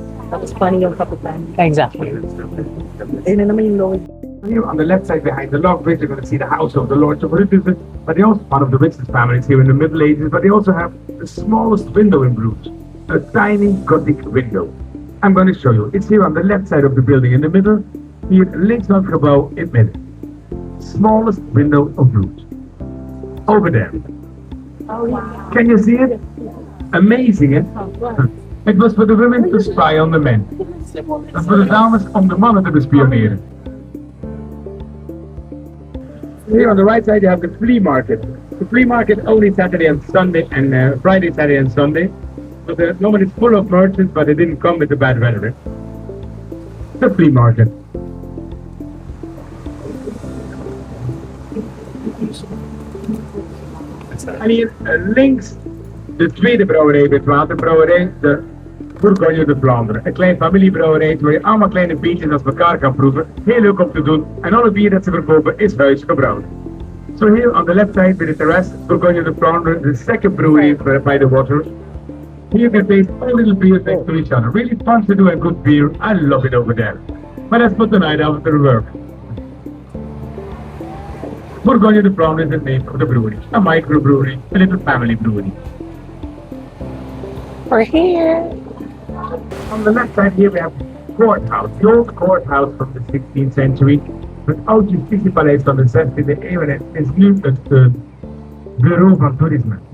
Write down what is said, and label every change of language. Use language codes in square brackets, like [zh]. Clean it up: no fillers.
[tl] Tapos paano yung kapitan? [en] Exactly. [tl] Ayun na naman yung Lord. [en] Here on the left side behind the log bridge, you're going to see the house of the Lords of Rutherford, but they also one of the richest families here in the Middle Ages, but they also have the smallest window in Bruges, a tiny Gothic window. I'm going to show you. It's here on the left side of the building in the middle, [nl] hier links van het gebouw in het midden. [en] Smallest window of Bruges. Over there. Can you see it? Amazing, eh? It was for the women to spy on the men. [nl] Dat voor de dames om de mannen te bespioneren. [en] Here on the right side you have the flea market. The flea market only Saturday and Sunday and Friday, Saturday and Sunday. But normally it's full of merchants, but it didn't come with the bad weather. The flea market. [nl] En hier links de tweede brouwerij met waterbrouwerij, de Bourgogne de Vlaanderen. Een klein familiebrouwerij waar je allemaal kleine biertjes als elkaar kan proeven. Heel leuk om te doen. En alle bier dat ze verkopen is huisgebrouwen. [en] So here on the left side with the terrace, Bourgogne de Vlaanderen, the second brewery by the water. Here you can taste all little beers next to each other. Really fun to do and good beer. I love it over there. But let's put the night after work. Bourgogne de Vlaanderen is the name of the brewery. A microbrewery, a little family brewery. We're here. On the left side here we have courthouse, the old courthouse from the 16th century. [nl] Het oud justitiepaleis van de 16e eeuw en het is nu het bureau van toerisme.